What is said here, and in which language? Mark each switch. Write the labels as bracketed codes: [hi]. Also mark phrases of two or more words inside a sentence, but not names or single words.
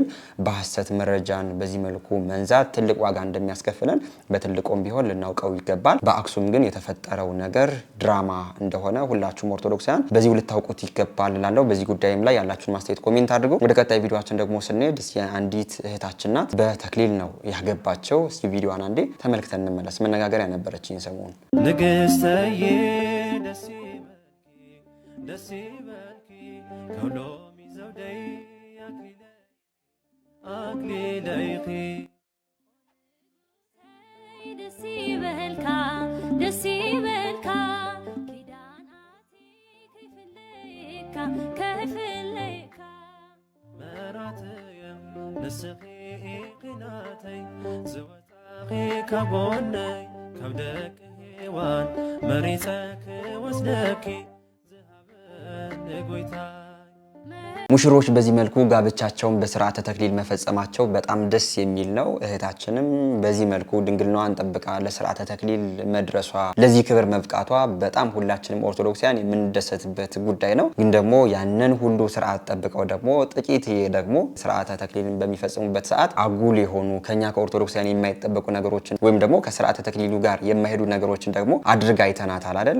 [am] በሐሰት መረጃን በዚህ መልኩ መንዛት ትልቅ ዋጋ እንደሚያስከፍለን በትልቁም ቢሆን ልናውቀው ይገባል። በአክሱም ግን የተፈጠረው ነገር ድራማ እንደሆነ ሁላችሁም ኦርቶዶክሳውያን በዚህ ልታውቁት ይገባል እላለሁ። በዚህ ጉዳይም ላይ ያላችሁን ማስተያየት ኮሜንት አድርጉ። ወደ ቀጣይ ቪዲዮአችን ደግሞ ስንሄድ አንዲት እህታችን ናት። በተክሊል ነው ያገባቸው። እስኪ ቪዲዮዋን አንዴ ተመልክተን እንመለስ። መነጋገሪያ ነበረችኝ ሰሞኑን። [ti] ንግስተዬ ደስ ይበልኪ ከሎሚ ዘውደይ አክሊለይኺ ደስ ይበልካ ደስ ይበልካ ኪዳናቲ ከፍለይካ መራትየ ንስኺ ኺናተይ ዝወታኺ ከቦነይ ካብ ደቂ ሔዋን መሪፀኪ ወስደኪ ዝሃበኒ ጎይታ። [am] ሙሽሮች በዚህ መልኩ ጋብቻቸውን በስርዓተ ተክሊል መፈጸማቸው በጣም ደስ የሚል ነው። እህታችንም በዚህ መልኩ ድንግልናዋን ጠብቃ ለስርዓተ ተክሊል መድረሷ ለዚህ ክብር መብቃቷ በጣም ሁላችንም ኦርቶዶክሳውያን የምንደሰትበት ጉዳይ ነው። ግን ደግሞ ያንን ሁሉ ስርዓት ጠብቀው ደግሞ ጥቂት ደግሞ ስርዓተ ተክሊልን በሚፈጽሙበት ሰዓት አጉል የሆኑ ከኛ ከኦርቶዶክሳውያን የማይጠበቁ ነገሮችን ወይም ደግሞ ከስርዓተ ተክሊሉ ጋር የማይሄዱ ነገሮችን ደግሞ አድርጋ አይተናታል አይደል?